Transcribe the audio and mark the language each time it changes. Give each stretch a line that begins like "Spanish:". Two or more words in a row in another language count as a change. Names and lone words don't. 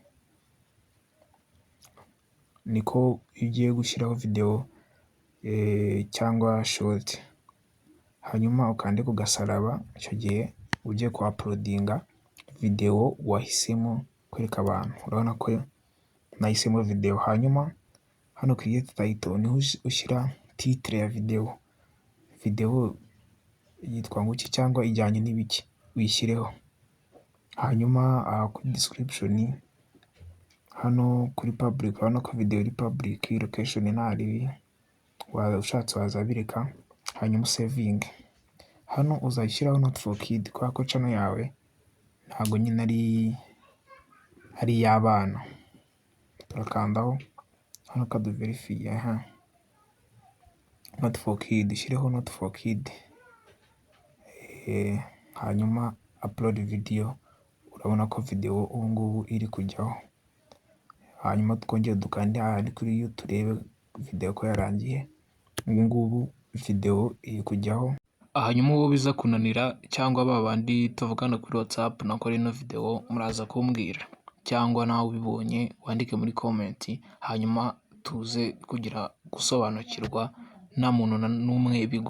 Kinyarwanda: Niko iyo ugiye gushyiraho video cyangwa short. Hanyuma ukande ku gasaraba, icyo gihe ugiye ku uploadinga video wahisemo kwereka abantu. Urabona ko nahisemo video. Hanyuma hano
English: create title
Kinyarwanda: niho ushyira titre ya video. Video yitwa nguki cyangwa ijyanye n'ibiki uyishyireho. Hanyuma kuri description hano kuri public, urabona ko video iri public, location ntari, ushatse wazabireka. Hanyuma saving. Hano uzashyiraho
English: not for kid,
Kinyarwanda: kubera ko channel yawe ntabwo nyine ari iy'abana. Turakandaho hano kadu verify.
English: Not for kid,
Kinyarwanda: shyireho
English: not for kid. Hanyuma upload video.
Kinyarwanda: Urabona ko video ubu ngubu iri kujyaho. Hanyuma twongere dukande ahandi kuri you turebe video ko yarangiye. Ubu ngubu video iri kujyaho. Hanyuma uwo biza kunanira cyangwa babandi tuvugana kuri WhatsApp nakora ino video, muraza kumbwira, cyangwa nawe ubibonye wandike muri comment, hanyuma tuze kugira gusobanukirwa nta muntu n'umwe bigoye.